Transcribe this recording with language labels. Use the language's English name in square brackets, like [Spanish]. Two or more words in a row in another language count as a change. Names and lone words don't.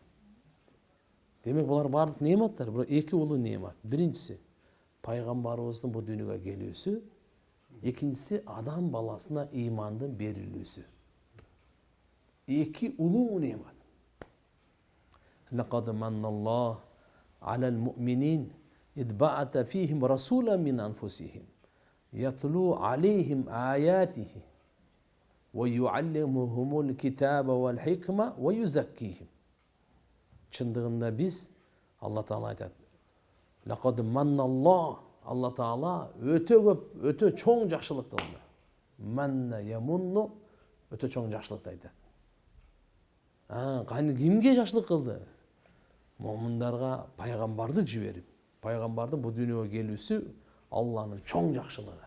[Kyrgyz] Демек булар бардык неематтар, бирок эки улуу неемат. Биринчиси пайгамбарыбыздын бу дүйнөгө келүүсү, экинчиси адам баласына ыймандын берилүүсү. Эки улуу неемат. [Arabic] لقد منّ الله على المؤمنين إذ بعث فيهم رسولا من أنفسهم يتلو عليهم آياته ويعلمهم الكتاب والحكمة ويزكيهم. [Kyrgyz] Чындыгында биз Алла Таала айтат. [Arabic] لقد منّ الله, [Kyrgyz] Алла Таала өтө көп, өтө чоң жакшылык кылды. [Arabic] منّ يمنّ, [Kyrgyz] өтө чоң жакшылыкты айтат. Кайны кимге жакшылык кылды? Момундарга пайгамбарды жиберип, пайгамбардын бу дүйнөгө келүүсү Алланын чоң жакшылыгы.